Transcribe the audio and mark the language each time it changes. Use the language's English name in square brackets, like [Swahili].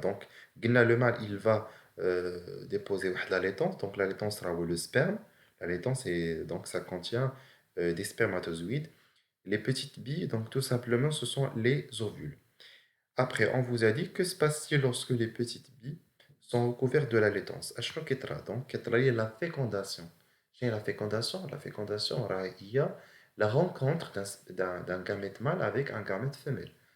[French] Donc قلنا le mâle il va déposer la laitance, donc la laitance sera le sperme. La laitance donc ça contient des spermatozoïdes. Les petites billes, donc tout simplement, ce sont les ovules. Après, on vous a dit que se passe-t-il lorsque les petites billes sont recouvertes de la laitance. [Arabic] أشنو كيطرا؟ donc كيطرا هي la fécondation. شنو هي [French] la fécondation? La fécondation راه هي la rencontre d'un gamète mâle avec un gamète femelle.